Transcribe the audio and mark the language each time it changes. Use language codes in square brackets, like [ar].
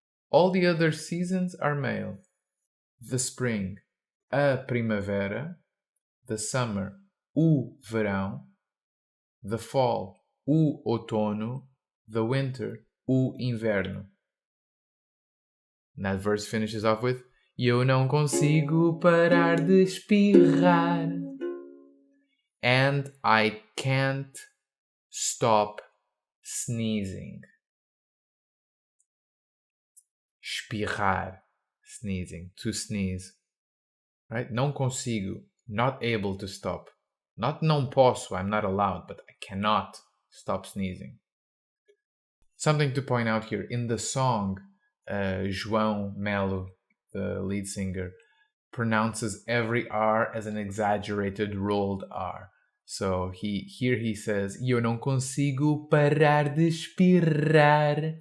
[en] All the other seasons are male. The spring, [pt] a primavera. [en] The summer, [pt] o verão. [en] The fall, [pt] o outono. [en] The winter, [pt] o inverno. [en] And that verse finishes off with [pt] E eu não consigo parar de espirrar. [en] And I can't stop sneezing. Espirrar. Sneezing. To sneeze. Right? [pt] Não consigo. [en] Not able to stop. Not [pt] não posso. [en] I'm not allowed. But I cannot stop sneezing. Something to point out here. In the song, João Melo, the lead singer, pronounces every R as an exaggerated rolled R. So he says, [pt] eu não consigo parar de espirrar.